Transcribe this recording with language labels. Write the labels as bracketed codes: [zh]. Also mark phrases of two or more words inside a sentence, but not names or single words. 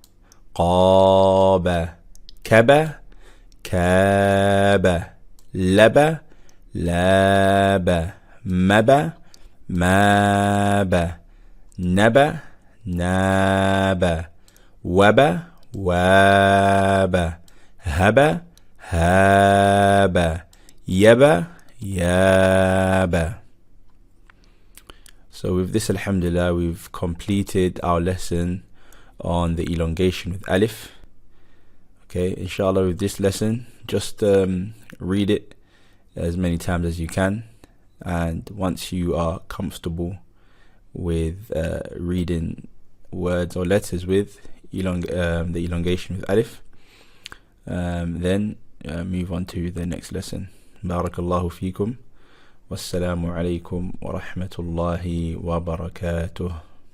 [ar] قاب كبا كاب لبا لاب مبا ماب نبا ناب وبا واب هبا هاب يبا ياب. [en] So with this, alhamdulillah, we've completed our lesson on the elongation with alif. Okay, inshallah, with this lesson, just read it as many times as you can, and once you are comfortable with reading words or letters with the elongation with alif, then move on to the next lesson. [ar] بارك الله فيكم. والسلام عليكم ورحمة الله وبركاته.